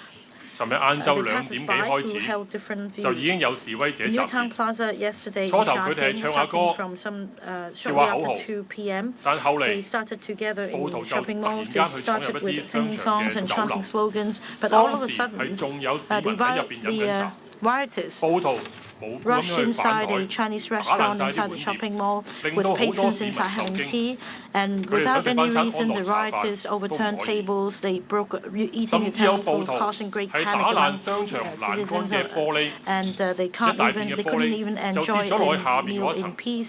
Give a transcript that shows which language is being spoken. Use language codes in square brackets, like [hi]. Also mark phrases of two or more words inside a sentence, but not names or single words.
[yue] 尋日晏晝2點幾開始，就已經有示威者集結。初頭佢哋係唱下歌，叫下口號，但後嚟暴徒就突然間去闖入一啲商場嘅酒樓。當時係仲有市民喺入邊飲緊茶。 [en] 暴徒 rushed inside a Chinese restaurant inside the shopping mall with patrons inside having tea, and without any reason, the rioters overturned tables, they broke eating utensils, causing great panic among citizens, and they couldn't even enjoy a meal in peace.